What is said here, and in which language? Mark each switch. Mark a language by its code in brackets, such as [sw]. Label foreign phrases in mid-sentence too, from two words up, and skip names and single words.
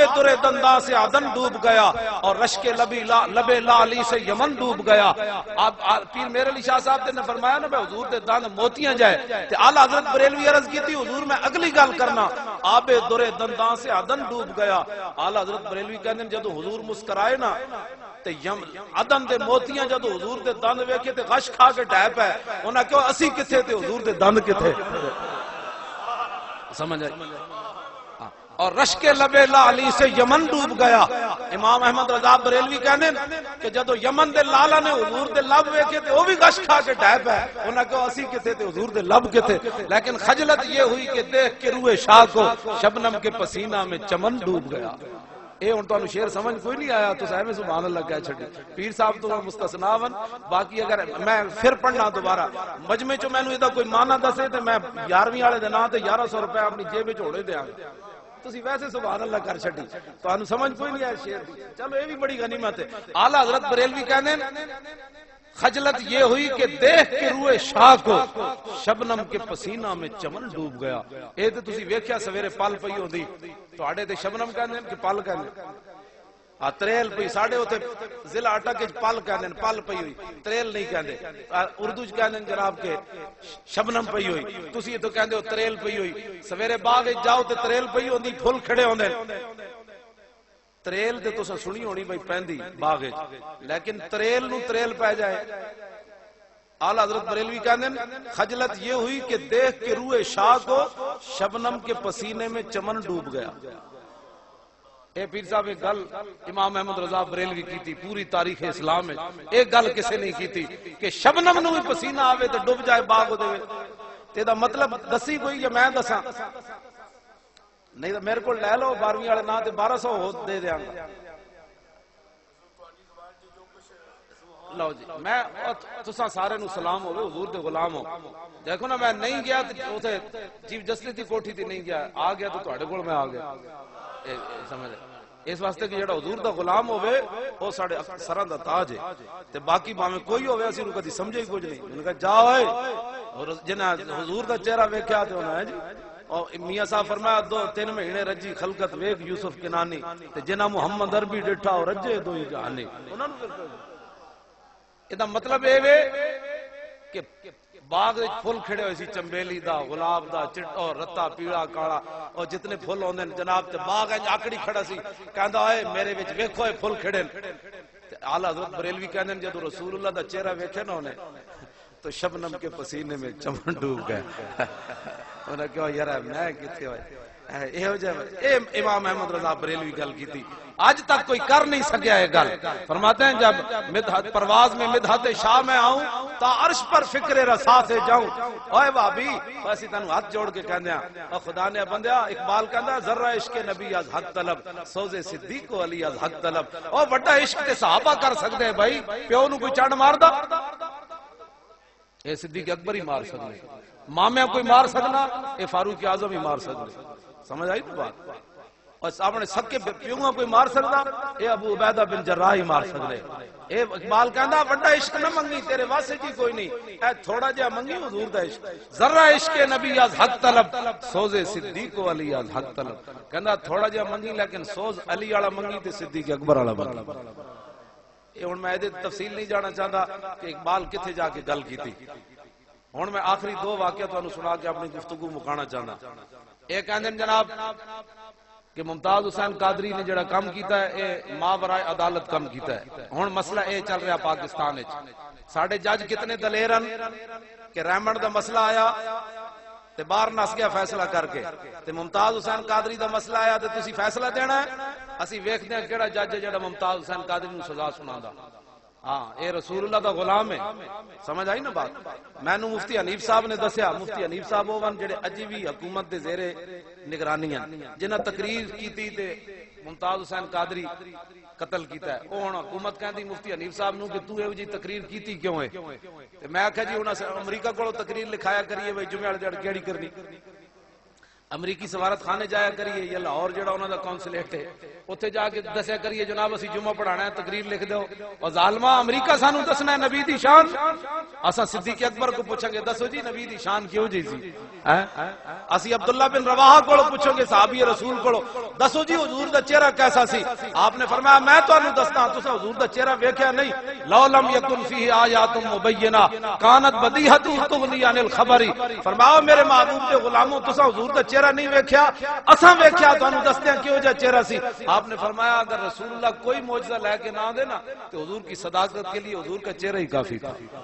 [ur] در دنداں سے عدن ڈوب گیا اور رشک لب لالی سے یمن ڈوب گیا [pa] پیر مہر علی شاہ صاحب نے فرمایا نا بھائی حضور دے دند موتیاں جائے تے اعلی حضرت بریلوی عرض کی تھی حضور میں اگلی گل کرنا [ur] آب در دنداں سے عدن ڈوب گیا [pa] اعلی حضرت بریلوی کہندے جدوں حضور مسکرائے نا تے عدن دے موتیاں جدوں حضور دے دند ویکھے تے غش کھا کے ڈہ پے انہاں کہو اسی کتھے تے حضور دے دند کتھے سمجھ آئی [ur] اور رشک لب لالی سے یمن ڈوب گیا [pa] امام احمد رضا بریلوی کہنے کہ جدو یمن دے لالا نے حضور دے لب ویکھے تے وہ بھی غش کھا کے ڈہ پے انہاں کہو اسی کتھے تے حضور دے لب کتھے [ur] لیکن خجلت یہ ہوئی کہ دیکھ کے روئے شاہ کو شبنم کے پسینہ میں چمن ڈوب گیا [pa] اے ہن تانوں شعر سمجھ کوئی نہیں آیا تو صاحب سبحان اللہ کہہ چھڈی پیر صاحب تو مستثنا ون باقی اگر میں پھر پڑھنا دوبارہ مجمع چ مینوں ادا کوئی معنی دسے تے میں 11ویں والے دے نام تے 1100 روپے اپنی جیب وچ ہوڑے دیاں تسی ویسے سبحان اللہ کر چھڈی تانوں سمجھ کوئی نہیں آیا شعر دی چلو اے بھی بڑی غنیمت ہے اعلی حضرت بریلوی کہندے [ur] خجلت یہ ہوئی کہ دیکھ کے روئے شاہ کو شبنم کے پسینہ میں چمن ڈوب گیا [pa] اے تے تسی ویکھیا سویرے پل پئی ہوندی تواڈے تے شبنم کہندے کہ پل کہندے تریل پئی ساڈے اوتے ضلع اٹک وچ پل کہندے پل پئی ہوئی تریل نہیں کہندے اردو وچ کہندے جناب کہ شبنم پئی ہوئی تسی تو کہندے ہو تریل پئی ہوئی سویرے باغ وچ جاؤ تے تریل پئی ہوندی پھل کھڑے ہوندے تریل تے تساں سنی ہونی بھئی پیندی باغ وچ لیکن تریل نو تریل پے جائے اعلی حضرت بریلوی کہندے خجلت [ur] یہ ہوئی کہ دیکھ کے روئے شاہ کو شبنم کے پسینے میں چمن ڈوب گیا [pa] اے پیر صاحب ایک گل امام احمد رضا بریلوی کی تھی پوری تاریخ اسلام میں ایک گل کسے نہیں کی تھی کہ شبنم نو بھی پسینہ آوے تے ڈوب جائے باغ دے تے دا مطلب دسی کوئی یا میں دساں نہیں تو میرے کو لے لو 12ویں والے نا تے 1200 ہو دے دیاں گا لو جی میں تساں سارے نو سلام ہوے حضور دے غلام ہو دیکھو نا میں نہیں گیا تے چیف جسٹس دی کوٹھی تے نہیں گیا آ گیا تو تواڈے کول میں آ گیا سمجھ اس واسطے کہ جڑا حضور دا غلام ہوے او ساڈے سراں دا تاج ہے تے باقی بھاویں کوئی ہوے اسی نو کدی سمجھے کچھ نہیں میں نے کہا جا اوئے اور جنہ حضور دا چہرہ ویکھیا تے انہاں جی اور میاں صاحب فرمایا 2-3 مہینے رجی خلقت ویکھ یوسف کنانی تے جنہ محمد عربی ڈٹھا اور رجے دو جہانی انہاں نو ادا مطلب اے وے کہ باغ وچ پھل کھڑے ہوئے سی چمبیلی دا گلاب دا چٹا رتا پیڑا کالا اور جتنے پھل ہوندے جناب تے باغ وچ آکڑی کھڑا سی کہندا اے میرے وچ ویکھو اے پھل کھڑے تے اعلی حضرت بریلوی کہندے جدوں رسول اللہ دا چہرہ ویکھے نا انہیں تو [ur] شبنم کے پسینے میں چمن ڈوب گئے [pa] انہاں کہا یار میں کتھے ہوئے اے امام احمد رضا بریلوی گل کی تھی آج تک کوئی کر نہیں سکیا ہے گل فرماتے ہیں [ur] جب مدحت پرواز میں مدحت شاہ میں آؤں تا عرش پر فکر رسا سے جاؤں [pa] اوے بابی بس تینوں ہاتھ جوڑ کے کہندے ہیں او خدا نے بندیا اقبال کہندا [fa] ذرہ عشق نبی از حق طلب سوز صدیق و علی از حق طلب [pa] او بڑا عشق تے صحابہ کر سکدے ہیں بھائی پیو نو کوئی چڑ ماردا اے صدیق اکبر ہی مار سکدے مامے کوئی مار سکنا اے فاروق اعظم ہی مار سکدے سمجھ آئی بات اور اپنے سکے پیوںا کوئی مار سکتا اے ابو عبیدہ بن جراح ہی مار سکتے اے اقبال کہندا بڑا عشق نہ منگی تیرے واسطے کی کوئی نہیں اے تھوڑا جہا منگی حضور دا عشق [fa] ذرہ عشق نبی از حق طلب سوز صدیق و علی از حق طلب [pa] کہندا تھوڑا جہا منگی لیکن سوز علی والا منگی تے صدیق اکبر والا منگی اے ہن میں دے تفصیل نہیں جانا چاہتا کہ اقبال کتھے جا کے گل کیتی ہن میں آخری 2 واقعہ تانوں سنا کے اپنی گفتگو مکانا چاہنا اے کہندے جناب کہ ممتاز حسین قادری نے جڑا کام کیتا ہے اے ماورائے عدالت کام کیتا ہے ہن مسئلہ اے چل رہا پاکستان وچ ساڈے جج کتنے دلیر ہیں کہ ریمنڈ دا مسئلہ آیا تے باہر نس گیا فیصلہ کر کے تے ممتاز حسین قادری دا مسئلہ آیا تے تسی فیصلہ دینا ہے اسی ویکھدے ہیں کیڑا جج ہے جڑا ممتاز حسین قادری نو سزا سناندا ہاں اے رسول اللہ دا غلام ہے سمجھ آئی نا بات میں نو مفتی حنیف صاحب نے دسیا مفتی حنیف صاحب وہ جڑے اجی بھی حکومت دے زیر نگرانی ہیں جنہاں تقریر کیتی تے ممتاز حسین قادری قتل کیتا ہے او ہن حکومت کہندی مفتی حنیف صاحب نو کہ تو ایو جی تقریر کیتی کیوں ہے تے میں آکھیا جی انہاں امریکہ کولوں تقریر لکھایا کریے بھئی جمعہ والے جڑ کیڑی کرنی امریکی سفارت خانے جایا کریے یا لاہور جڑا انہاں دا کونسلیٹ ہے اوتھے جا کے دسیا کریے جناب اسی جمعہ پڑھانا ہے تقریر لکھ دو اور ظالما امریکہ سانو دسنا ہے نبی دی شان اساں صدیق اکبر کو پوچھیں گے دسو جی نبی دی شان کیوں جی سی اسی عبداللہ بن رواحہ کو پوچھیں گے صحابی رسول کو دسو جی حضور دا چہرہ کیسا سی آپ نے فرمایا میں تانوں دسنا تساں حضور دا چہرہ ویکھیا نہیں [ar] لو لم یکن فیہ آیات مبینہ کانت بدیہۃ تغنی عن الخبر [pa] فرمایا میرے محبوب دے غلاموں تساں حضور دا چہرہ نہیں ویکھیا اساں ویکھیا تانوں دستے ہیں کیوں جا چہرہ سی آپ نے فرمایا اگر رسول اللہ کوئی معجزہ لے کے نہ دے نا [ur] تو حضور کی صداقت کے لیے حضور کا چہرہ ہی کافی تھا